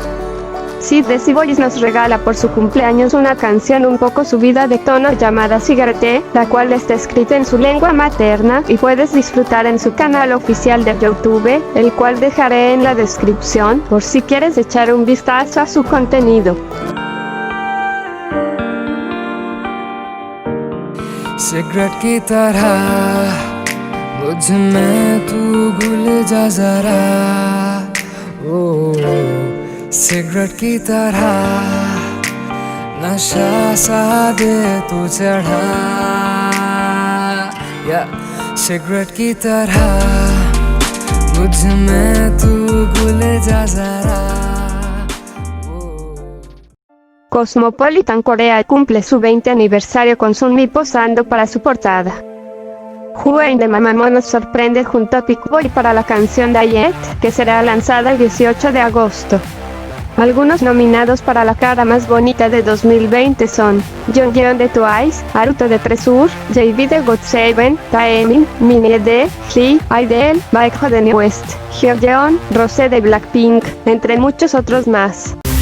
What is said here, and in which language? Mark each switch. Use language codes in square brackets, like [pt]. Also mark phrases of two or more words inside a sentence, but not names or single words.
[es] Sid de C-Boys nos regala por su cumpleaños una canción un poco subida de tono llamada Cigarette, la cual está escrita en su lengua materna y puedes disfrutar en su canal oficial de YouTube, el cual dejaré en la descripción por si quieres echar un vistazo a su contenido. [hi] सिगरेट की तरह मुझ में तू घुल जा जरा ओ सिगरेट की तरह नशा सा दे तू चढ़ा या सिगरेट की तरह मुझ में तू घुल जा जरा. [es] Cosmopolitan Korea cumple su 20 aniversario con Sunmi posando para su portada. Hwang de Mamamoo nos sorprende junto a Pickboy para la canción Diet, que será lanzada el 18 de agosto. Algunos nominados para la cara más bonita de 2020 son Jonghyun de Twice, Haruto de Tresur, JB de GOT7, Taemin, Minnie de Lee, Idol, Baekho de New West, Hyeon, Rosé de Blackpink, entre muchos otros más.